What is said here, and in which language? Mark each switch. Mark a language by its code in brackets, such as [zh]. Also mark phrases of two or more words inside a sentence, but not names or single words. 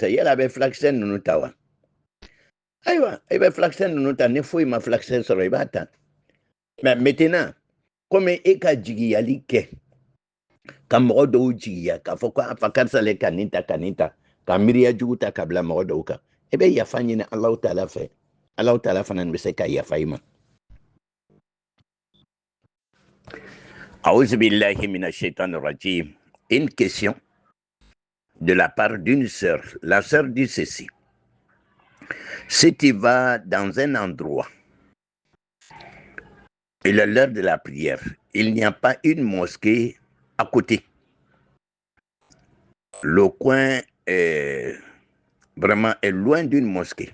[bm] yala a bɛ filakisɛ ninnu ta wa ayiwa i bɛ filakisɛ ninnu ta ni foyi ma filakisɛ sɔrɔ i b'a ta [fr] mais maintenant comme [bm] e ka jigiyali kɛ ka mɔgɔ dɔw jigiya k'a fɔ ko a fa karisa le ka nin ta ka nin ta ka miiriya jugu ta ka bila mɔgɔ dɔw kan i bɛ yafa ɲini [ar] الله تعالى [bm] fɛ [ar] الله تعالى [bm] fana bɛ se ka yafa i ma [ar] أعوذ بالله من الشيطان الرجيم. [fr] Une question de la part d'une sœur. La sœur dit ceci. Si tu vas dans un endroit, il est l'heure de la prière, il n'y a pas une mosquée à côté. Le coin est vraiment est loin d'une mosquée.